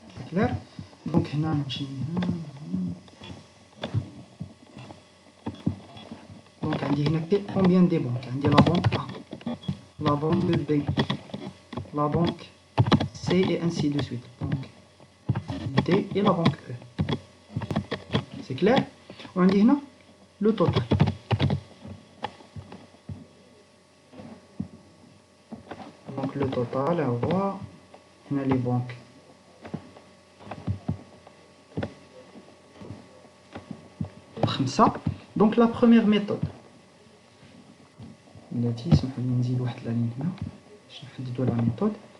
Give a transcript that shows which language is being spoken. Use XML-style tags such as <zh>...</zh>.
<ar>كلير. دونك هنا نمشي هنا. دونك عندي هنا بي كومبيان دي بنك، عندي لا بنك A، لا بنك B، لا بنك C</ar> <fr>et ainsi de suite. Donc D et la banque E. C'est clair. On dit هنا le total. Donc le total, on voit هنا les banques.</fr> <ar>خمسة.</ar> <fr>Donc la première méthode.</fr> <ar>التي سمحوا لي نزيد واحد لا لين هنا باش نحددوا لا ميثود.</ar>